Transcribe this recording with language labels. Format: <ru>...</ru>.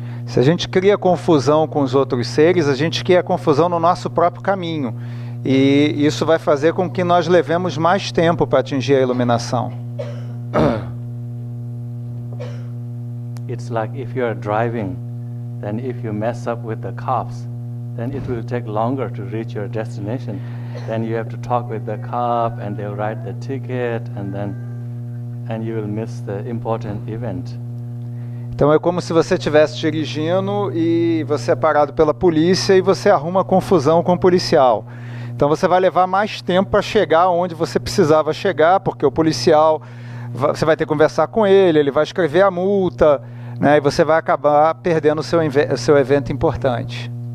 <pt>Se a gente cria confusão com os outros seres, a gente cria confusão no nosso próprio caminho. E isso vai fazer com que nós levemos mais tempo para atingir a iluminação.</pt> <en>It's like if you are driving, then if you mess up with the cops, then it will take longer to reach your destination. Then you have to talk with the cop and they'll write the ticket and you will miss the important event.</en> <pt>Então é como se você estivesse dirigindo e você é parado pela polícia e você arruma confusão com o policial. Então você vai levar mais tempo para chegar onde você precisava chegar, porque o policial, você vai ter que conversar com ele, ele vai escrever a multa, né, e você vai acabar perdendo o seu evento importante.</pt>